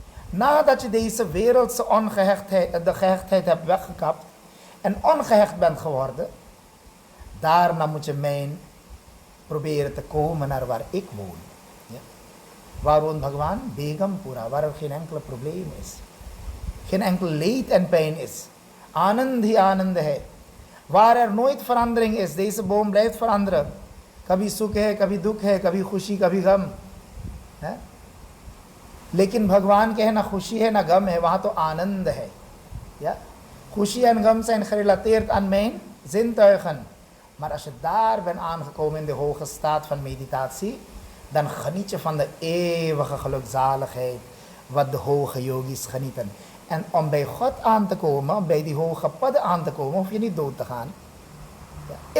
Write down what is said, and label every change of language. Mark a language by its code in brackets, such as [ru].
[nl] Nadat je deze wereldse ongehechtheid, de gehechtheid hebt weggekapt en ongehecht bent geworden, daarna moet je mij proberen te komen naar waar ik woon. Ja. Waar woont Bhagwan? Begampura, waar er geen enkele probleem is. Geen enkel leed en pijn is. [hi] Anand hi anand hai. [nl] Waar er nooit verandering is, deze boom blijft veranderen. [hi] Kabhi sukh hai, kabhi dukh hai, kabhi khushi, kabhi gham. लेकिन भगवान के है ना खुशी है ना गम है, वहाँ तो आनंद है. [nl] Ja? खुशी en gam zijn gerelateerd aan mijn zintuigen. Maar als je daar bent aangekomen in de hoge staat van meditatie, dan geniet je van de eeuwige gelukzaligheid, wat de hoge yogis genieten. En om bij God aan te komen, om bij die hoge padden aan te komen, hoef je niet dood te gaan. Ja.